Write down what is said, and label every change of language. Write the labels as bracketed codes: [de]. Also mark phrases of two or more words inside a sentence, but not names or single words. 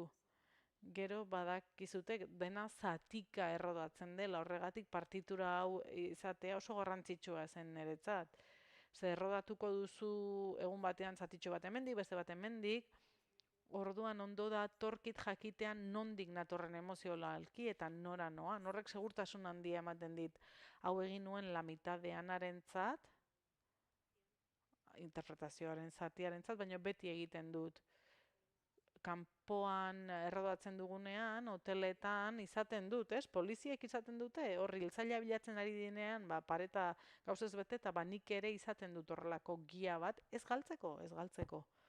[eu] Gero badakizute dena zatika errodatzen dela, horregatik partitura hau izatea oso garrantzitsua zen niretzat. Zer errodatuko duzu egun batean zatitxo bat hemendik, beste bat hemendik, orduan ondo da torkit jakitean nondik natorren emozionalki eta nora noa. Horrek segurtasun handia ematen dit. Hau egin nuen [es] la mitad de [eu] anarentzat, interpretazioaren zatiarentzat, baina beti egiten dut. Kanpoan errodatzen dugunean, hoteletan izaten dut, ez? Poliziek izaten dute, horri hiltzailea bilatzen ari dinean, pareta gauzez bete, eta nik ere izaten dut horrelako gia bat, ez galtzeko.